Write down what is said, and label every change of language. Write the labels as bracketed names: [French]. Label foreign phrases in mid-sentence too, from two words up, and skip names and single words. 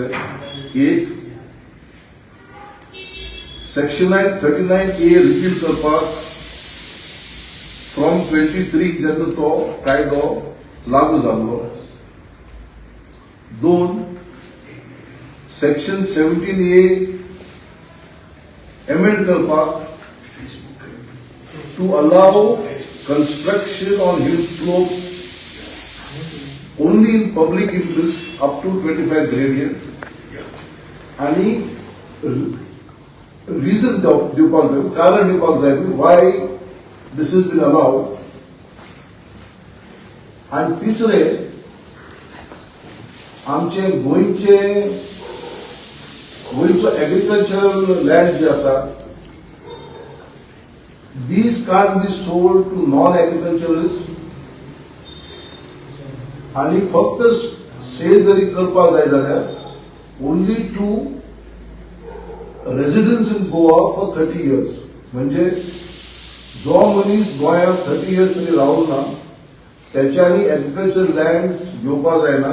[Konkani] एक, सेक्शन 39A रिपील करपाक फ्रॉम 23 जेन्ना तो कायदो लागू जाल्लो. [English] 2, सेक्शन 17A एमेंड करपाक to allow construction on hill slopes only in public interest up to 25 gradient. [Konkani] आणि reason दिवपाक जाय, कारण दिवपाक जाय [English] why this has been allowed. [Konkani] आणि तिसरे, आमचे गोंयचो [English] agricultural land [Konkani] जे आसा [English] these can't be sold to non-agriculturalists. [Konkani] आणि फक्त सेल जरी करपाक जाय जाल्यार [English] only to residents in Goa for 30 years. [Konkani] म्हणजे जो मनीस गोंयांत 30 years तरी रावलो ना त्याच्यांनी [English] agriculture land [Konkani] घेवपाक जायना.